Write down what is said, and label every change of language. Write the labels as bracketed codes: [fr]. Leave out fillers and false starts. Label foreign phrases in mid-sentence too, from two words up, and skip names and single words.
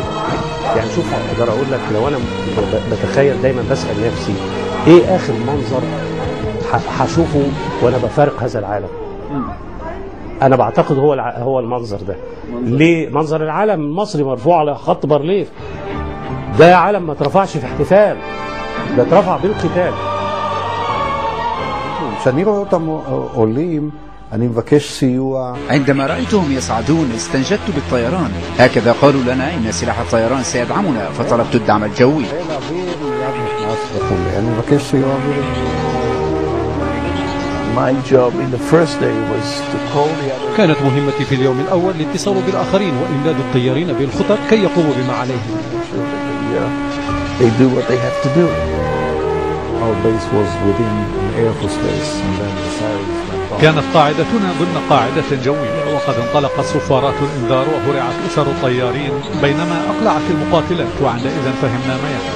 [ar] يعني شوف اقدر اقول لك لو انا بتخيل دايما بسأل نفسي ايه اخر منظر هشوفه وانا بفارق هذا العالم. انا بعتقد هو المنظر ده. ليه؟ منظر العالم المصري مرفوع على خط بارليف. ده عالم ما اترفعش في احتفال، ده اترفع بالقتال. [he] כשאני רואה אותם עולים אני מבקש סיוע. [ar] عندما رأيتهم يصعدون استنجدت بالطيران. هكذا قالوا لنا إن سلاح الطيران سيدعمنا فطلبت الدعم الجوي. [he] אני מבקש סיוע אווירי. [ar] كانت مهمتي في اليوم الأول الاتصال بالآخرين وإمداد الطيارين بالخطط كي يقوموا بما عليهم. كانت قاعدتنا ضمن قاعدة جوية، وقد انطلقت صفارات الإنذار وهرعت أسر الطيارين بينما أقلعت المقاتلات، وعندئذ فهمنا ما يحدث.